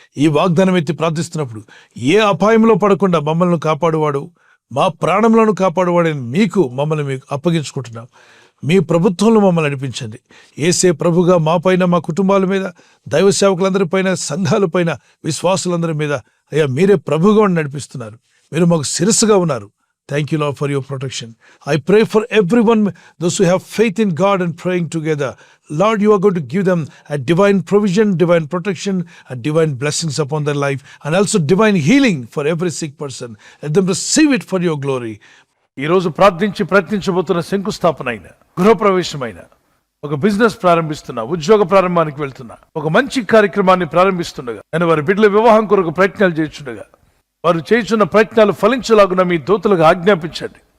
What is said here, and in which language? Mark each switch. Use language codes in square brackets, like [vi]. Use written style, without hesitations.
[te] ఈ వాగ్దానం ఎత్తి ప్రార్థిస్తున్నప్పుడు ఏ అపాయంలో పడకుండా మమ్మల్ని కాపాడువాడు, మా ప్రాణములను కాపాడువాడని మీకు మమ్మల్ని అప్పగించుకుంటున్నాం. మీ ప్రభుత్వంలో మమ్మల్ని నడిపించండి. యేసే ప్రభుగా మా పైన, మా కుటుంబాల మీద, దైవ సేవకులందరిపైన, సంఘాలపైన, విశ్వాసులందరి మీద అయ్యా మీరే ప్రభుగా నడిపిస్తున్నారు. మీరు మాకు శిరస్సుగా ఉన్నారు. [en] Thank you, Lord, for your protection. I pray for everyone, those who have faith in God and praying together. Lord, you are going to give them a divine provision, divine protection, and divine blessings upon their life, and also divine healing for every sick person. Let them receive it for your glory. [te] ఈ రోజు ప్రార్థించి ప్రయత్నించబోతున్న శంకుస్థాపన అయిన, గృహప్రవేశమైన, ఒక business ప్రారంభిస్తున్నా, ఉద్యోగ ప్రారంభానికి వెళ్తున్నా, ఒక మంచి కార్యక్రమాన్ని ప్రారంభిస్తుండగా, నేను వారి బిడ్డల వివాహం కొరకు ప్రయత్నాలు చేస్తుండగా, వారు చేస్తున్న ప్రయత్నాలు ఫలించలాగున మీ దూతలకు ఆజ్ఞాపించండి.